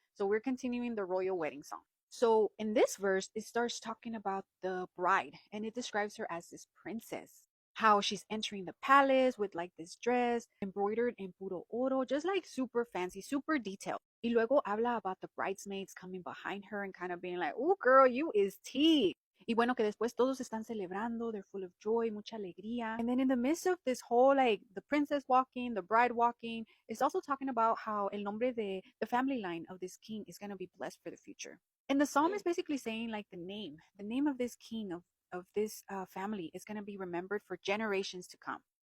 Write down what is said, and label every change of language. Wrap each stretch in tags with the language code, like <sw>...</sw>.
<en>So we're continuing the royal wedding song. So in this verse, it starts talking about the bride, and it describes her as this princess. How she's entering the palace with like this dress embroidered in</en> <es>puro oro,</es> <en>just like super fancy, super detailed.</en> <es>Y luego habla</es> <en>about the bridesmaids coming behind her and kind of being like, oh girl, you is tea.</en> <es>Y bueno, que después todos están celebrando,</es> <en>they're full of joy,</en> <es>mucha alegría.</es> <en>And then in the midst of this whole, like, the princess walking, the bride walking, it's also talking about how</en> <es>el nombre de</es> <en>the family line of this king is going to be blessed for the future. And the psalm is basically saying, like, the name of this king, of this family is going to be remembered for generations to come.</en>